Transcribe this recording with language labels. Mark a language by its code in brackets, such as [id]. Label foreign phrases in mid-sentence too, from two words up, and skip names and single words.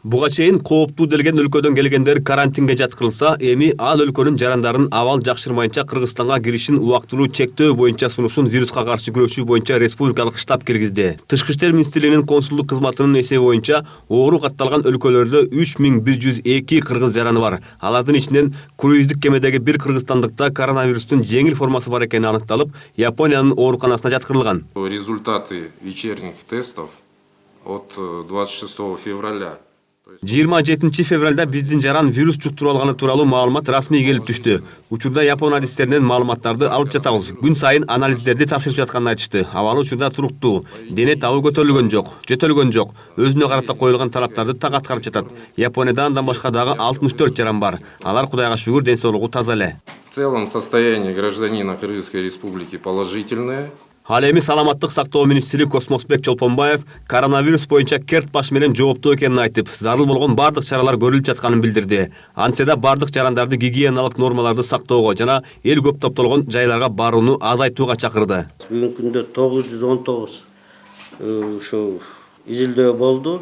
[ky] Буга чейин кооптуу делген өлкөдөн келгендер карантинге жаткырылса, эми ал өлкөнүн жарандарын абал жакшырмайынча Кыргызстанга киришин убактылуу чектөө боюнча сунушун вируска каршы күрөшүү боюнча республикалык штаб киргизди. Тышкы иштер министрлигинин консулдук кызматынын эсеби боюнча оору катталган өлкөлөрдө 3102 кыргыз жараны бар. Алардын ичинен круиздик кемедеги бир кыргызстандыкта коронавирустун жеңил формасы бар экени аныкталып, Япониянын ооруканасына жаткырылган. [ru] Результаты вечерних тестов от 26 февраля [ky] 27 февралда биздин жаран вирус жуктуруп алганы тууралуу маалымат расмий келип түштү. Учурда Япон адистеринен маалыматтарды алып жатабыз. Күн сайын анализдерди тапшырып жатканын айтышты. Абалы учурда туруктуу. Дене табы көтөрүлгөн жок, жөтөлгөн жок. Өзүнө карата коюлган талаптарды так аткарып жатат. Японияда андан башка дагы 64 жаран бар. Алар Кудайга шүгүр ден соолугу таза эле. [ru] В целом состояние гражданина Кыргызской республики положительное. [ky] Ал эми саламаттык сактоо министри Космосбек Чолпонбаев коронавирус боюнча керт баш менен жооптуу экенин айтып, зарыл болгон бардык чаралар көрүлүп жатканын билдирди. Антседа бардык жарандарды гигиеналык нормаларды сактоого жана эл көп топтолгон жайларга барууну азайтууга чакырды. Бүгүнкү күндө 919 ушу изилдөө болду.